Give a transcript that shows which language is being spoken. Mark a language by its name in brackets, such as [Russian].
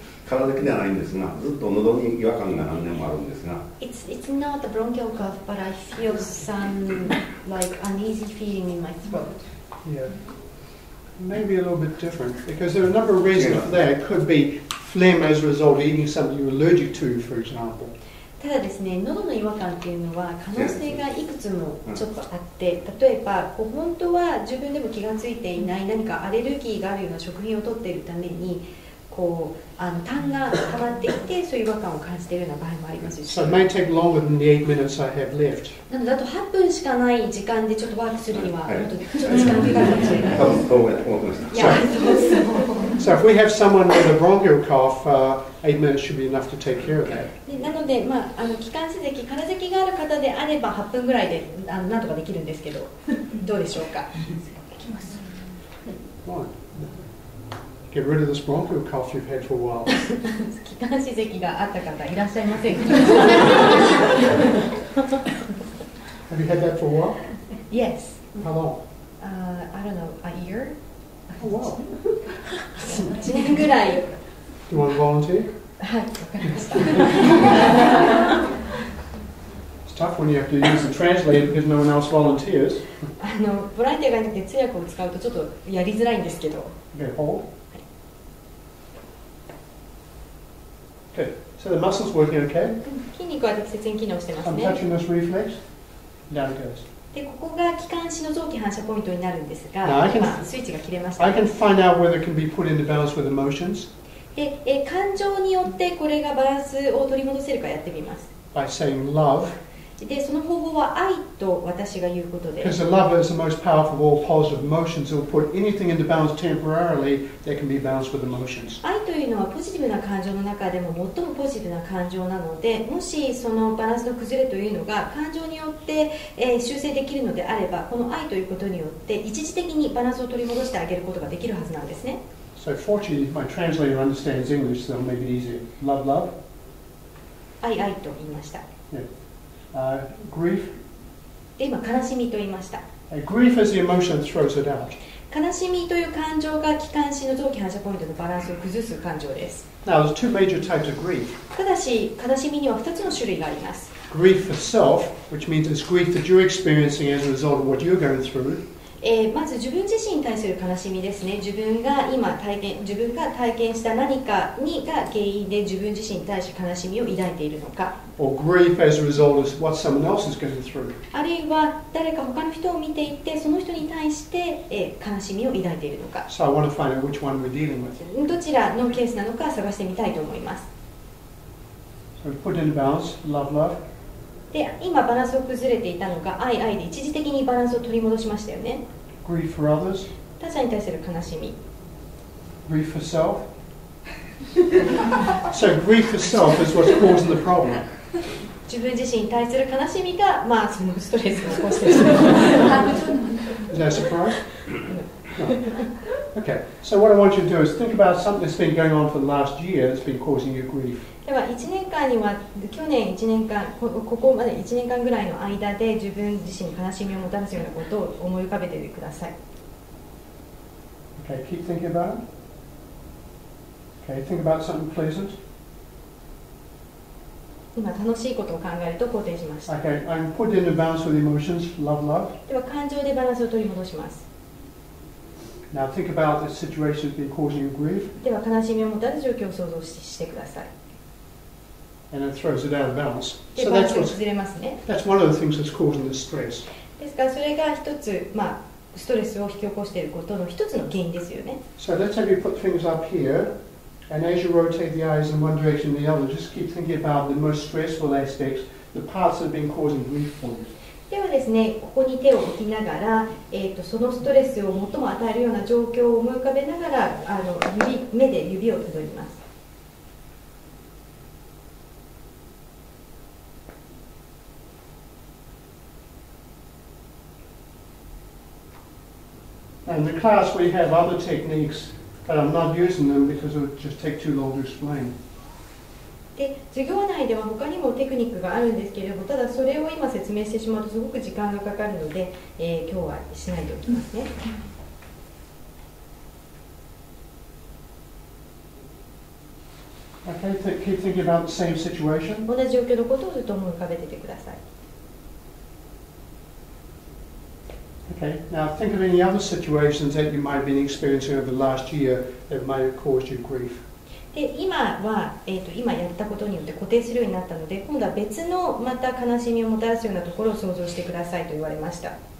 [Japanese] 体的ではないんですが、ずっと喉に違和感が何年もあるんですが。 [English] It's not a bronchial cough, but I feel some like uneasy feeling in my throat. Yeah. Maybe a little bit different because there are a number of reasons for that. It could be phlegm as a result of eating something you're allergic to, for example. [Japanese] ただですね、喉の違和感っていうのは可能性がいくつもちょっとあって、例えば本当は自分でも気がついていない何かアレルギーがあるような食品を取っているために痰が溜まっていて、そういう違和感を感じているような場合もありますし、 [English] So it may take longer than the 8 minutes I have left. [Japanese] なのであと8分しかない時間でちょっとワークするにはもっとちょっと時間かかるかもしれない。多分そう思ってました。いや、そうそう。 [English] So if we have someone with a bronchial cough, 8 minutes should be enough to take care of that. [Japanese] でなので、気管支咳、空咳がある方であれば8分ぐらいでなんとかできるんですけど、どうでしょうか。できます。 [English] Right. Get rid of this bronchial cough you've had for a while. [Japanese] 気管支咳があった方いらっしゃいませんか。 [English] Have you had that for a while? Yes. How long? I don't know, a year? Oh, wow. [Japanese] 1年ぐらい。 [English] Do you want to volunteer? [Japanese] はい、わかりました。 [English] It's tough when you have to use the translator because no one else volunteers. [Japanese] ボランティアがいなくて通訳を使うとちょっとやりづらいんですけど。 [English] Okay, hold. Good. So the muscle's working okay. [Japanese] 筋肉は適切に機能してます [English] I'm [Japanese] ね。 [English] touching this reflex. Down it goes. [Japanese] でここが気管支の臓器反射ポイントになるんですが、 [English] Now, [Japanese] 今スイッチが切れました。 [English] I can find out whether it can be put into balance with emotions [Japanese] で感情によってこれがバランスを取り戻せるかやってみます。 [English] by saying love, [Japanese] でその方法は愛と私が言うことで、 [English] because the love is the most powerful of all positive emotions. It will put anything into balance temporarily that can be balanced with emotions. [Japanese] 愛というのはポジティブな感情の中でも最もポジティブな感情なので、もしそのバランスの崩れというのが感情によって、修正できるのであれば、この愛ということによって一時的にバランスを取り戻してあげることができるはずなんですね。 [English] So fortunately, my translator understands English, so it'll make it easier. Love, love. [Japanese] 愛と言いました。 [English] Yeah. Grief. [Japanese] で今悲しみと言いました。 [English] Grief is the emotion that throws it out. [Japanese] 悲しみという感情が気管支の臓器反射ポイントのバランスを崩す感情です。 [English] Now, there's two major types of grief. [Japanese] ただし悲しみには2つの種類があります。 [English] Grief for self, which means it's grief that you're experiencing as a result of what you're going through. [Japanese] まず自分自身に対する悲しみですね。自分が体験した何かが原因で自分自身に対して悲しみを抱いているのか、 [English] Or grief as a result of what someone else is going through. [Japanese] あるいは誰か他の人を見ていてその人に対して、悲しみを抱いているのか、 [English] So I want to find out which one we're dealing with. [Japanese] どちらのケースなのか探してみたいと思います。 [English] So we put into balance, love, love. [Japanese] で今バランスを崩れていたのが愛で一時的にバランスを取り戻しましたよね。 [English] Grief for others, [Japanese] 他者に対する悲しみ、 [English] grief for self. So grief for self is what's causing the problem. [Japanese] 自分自身に対する悲しみが、そのストレスを起こしてしまう。 [English] Is that a surprise? No. Okay, so what I want you to do is think about something that's been going on for the last year that's been causing you grief. [Japanese] では1年間には去年1年間ここまで1年間ぐらいの間で自分自身に悲しみをもたらすようなことを思い浮かべてみてください。 [English] Okay, keep thinking about it. Okay, think about something pleasant. [Japanese] 今楽しいことを考えると肯定しました。 [English] Okay, I'm put into balance with emotions, love, love. [Japanese] では感情でバランスを取り戻します。 [English] Now think about the situation that's been causing you grief, [Japanese] では悲しみをもたらす状況を想像してください。 [English] and it throws it out of balance. [Japanese] で [English] So [Japanese] バラン [English] that's [Japanese] スが [English] what's, [Japanese] 崩れますね。 [English] that's one of the things that's causing the stress. [Japanese] ですからそれが一つ、ストレスを引き起こしていることの一つの原因ですよね。 [English] So let's have you put fingers up here, and as you rotate the eyes in one direction and the other, just keep thinking about the most stressful aspects, the parts that have been causing grief for you. [Japanese] ではですね、ここに手を置きながら、そのストレスを最も与えるような状況を思い浮かべながら目で指をたどります。 [English] And in the class we have other techniques, but I'm not using them because it would just take too long to explain. [Japanese] で授業内では他にもテクニックがあるんですけれども、ただそれを今説明してしまうとすごく時間がかかるので、今日はしないでおきますね。 [English] Okay, keep thinking about the same situation. [Japanese] 同じ状況のことをずっと思い浮かべててください。 [English] Okay, now think of any other situations that you might have been experiencing over the last year that might have caused you grief. [Japanese] で今は、今やったことによって固定するようになったので、今度は別のまた悲しみをもたらすようなところを想像してくださいと言われました。